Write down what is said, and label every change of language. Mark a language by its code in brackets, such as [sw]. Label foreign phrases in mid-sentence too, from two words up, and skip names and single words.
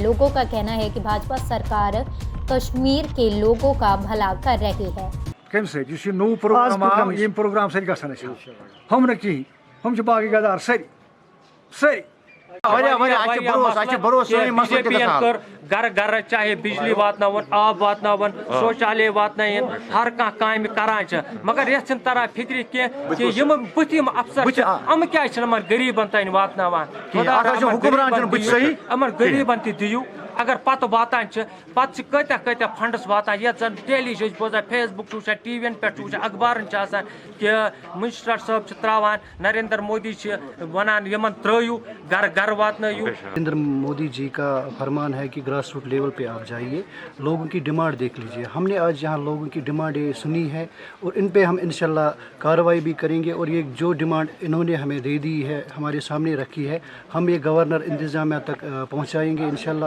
[hi] लोगों का कहना है कि भाजपा सरकार कश्मीर के लोगों का भला कर रही है। [ks] प्रोग्राम सही गसन हम न कहीं, हम बाकी गदार सही घर घर चाहे बिजली वातनावन, आब वातनावन, शौचालय वातनायन, हर कह काम करान, मगर ये तरह फिक्र कि यम बुथिम अफसर हम क्या गरीबन तन वातनावान, अमर गरीबन दियो। अगर पत वातान पत कत्या फंड्स वातान, ये जन डेली बोजान, फेसबुक वुचान, टीवी पे वुचान, अखबारन कि मिनिस्टर साहब त्रावान, नरेंद्र मोदी वनान यमन त्रयू घर घर वातनयू। [hi] नरेंद्र मोदी जी का फरमान है कि [en] grass root level [hi] पे आप जाइए, लोगों की डिमांड देख लीजिए। हमने आज यहाँ लोगों की डिमांड सुनी है और इन पे हम इंशाल्लाह कार्रवाई भी करेंगे। और ये जो डिमांड इन्होंने हमें दे दी है, हमारे सामने रखी है, हम ये गवर्नर इंतजामिया तक पहुँचाएँगे इंशाल्लाह।